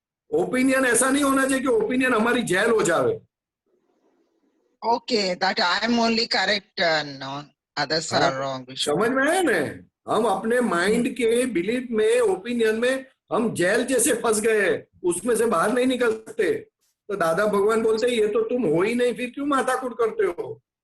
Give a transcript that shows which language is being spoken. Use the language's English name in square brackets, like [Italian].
[Hindi] Opinion ऐसा नहीं होना चाहिए कि ओपिनियन हमारी जेल हो जावे। [English] Okay, that I am only correct, no, others are wrong. We should [Hindi] समझ में आया ना? हम अपने माइंड के बिलीफ में, ओपिनियन में हम जेल जैसे फंस गए, उसमें से बाहर नहीं निकल सकते। तो दादा भगवान बोलते ये तो तुम हो ही नहीं, फिर क्यों माथाकुट करते हो?